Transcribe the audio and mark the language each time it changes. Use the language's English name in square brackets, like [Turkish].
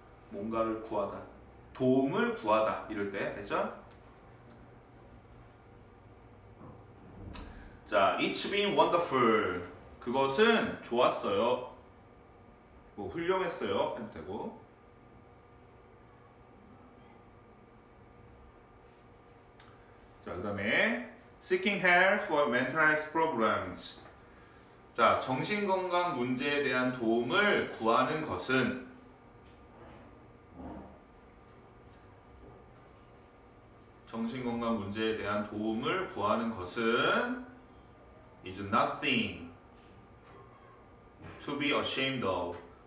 [Korean] 뭔가를 구하다, 도움을 구하다 이럴 때 됐죠? 자, [English] it's been wonderful. [Korean] 그것은 좋았어요. 뭐 훌륭했어요 해도 되고. 자, 그 다음에 [English] seeking help for mental health problems. [Korean] 자, 정신건강 문제에 대한 도움을 구하는 것은 정신건강 문제에 대한 도움을 구하는 것은 [English] is nothing to be ashamed of.